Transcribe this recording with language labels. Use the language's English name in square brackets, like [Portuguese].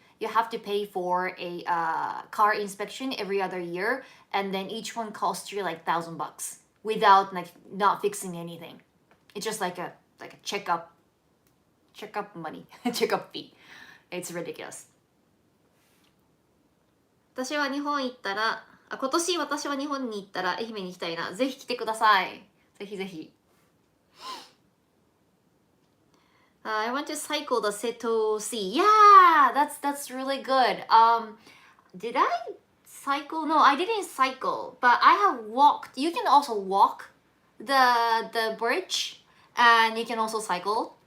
[English] You have to pay for a car inspection every other year, and then each one costs you like $1,000 without like not fixing anything. It's just like a checkup money, checkup fee. It's ridiculous. [Japanese] 私は日本行ったら、今年私は日本に行ったら愛媛に行きたいな。ぜひ来てください。ぜひぜひ。 [English] I want to cycle the Seto Sea. Yeah, that's really good. Did I cycle? No, I didn't cycle, but I have walked. You can also walk the bridge, and you can also cycle.